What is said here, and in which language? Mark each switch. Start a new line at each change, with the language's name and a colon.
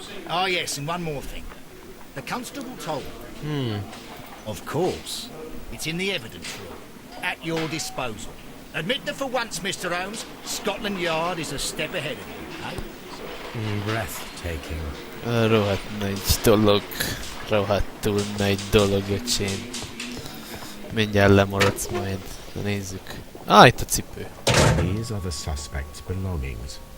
English: Oh yes, and one more thing. The constable told me. Of course. It's in the evidence room, at your disposal. Admit that for once, Mr. Holmes, Scotland Yard is a step ahead of you, eh? Breathtaking.
Hungarian: Rohadt nagy dolog. Rohadtul nagy dolog, öcsém. Mindjárt lemaradsz majd. Na nézzük. Itt a cipő.
English: These are the suspect's belongings.